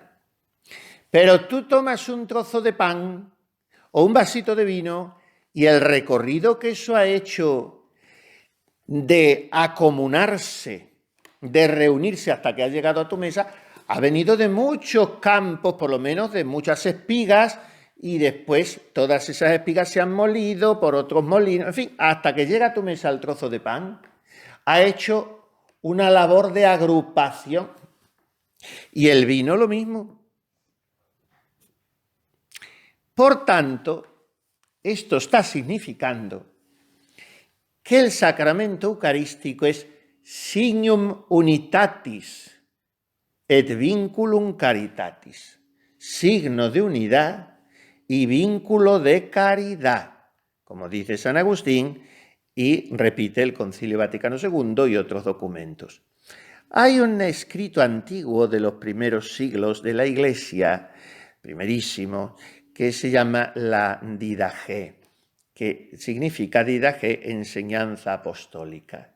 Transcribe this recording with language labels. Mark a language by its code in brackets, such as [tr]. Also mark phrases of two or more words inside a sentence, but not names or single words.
[es] Pero tú tomas un trozo de pan o un vasito de vino y el recorrido que eso ha hecho de acomunarse, de reunirse hasta que ha llegado a tu mesa, ha venido de muchos campos, por lo menos de muchas espigas, y después todas esas espigas se han molido por otros molinos, en fin, hasta que llega a tu mesa el trozo de pan, ha hecho una labor de agrupación. Y el vino lo mismo. Por tanto, esto está significando que el sacramento eucarístico es [la] signum unitatis et vinculum caritatis, [es] signo de unidad y vínculo de caridad, como dice San Agustín y repite el Concilio Vaticano II y otros documentos. Hay un escrito antiguo de los primeros siglos de la Iglesia, primerísimo, que se llama la Didache, que significa Didache, enseñanza apostólica.